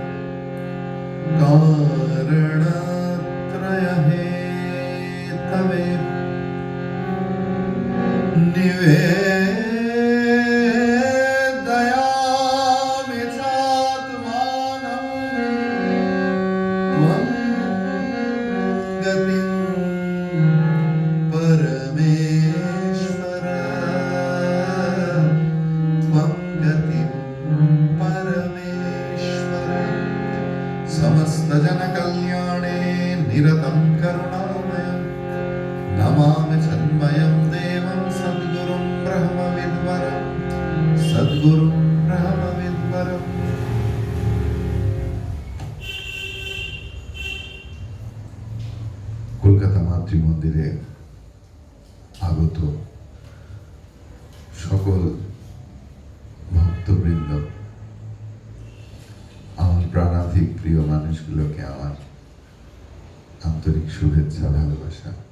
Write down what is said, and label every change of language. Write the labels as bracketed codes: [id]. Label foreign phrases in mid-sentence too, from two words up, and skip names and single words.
[sa] कारणत्रयहेतवे निवेदयामि चात्मानं त्वं गतिं परमेश्वर त्वं गतिं परमेश्वर। समस्तजनकल्याणे निरतं करुणामयं नमामि चिन्मयं देवं सद्गुरुं ब्रह्मविद्वरं सद्गुरुं ब्रह्मविद्वरम्। [bn] কলকাতা মাতৃমন্দিরে আগত সকল ভক্তবৃন্দ, আমার প্রাণাধিক প্রিয় মানুষগুলোকে আমার আন্তরিক শুভেচ্ছা, ভালোবাসা।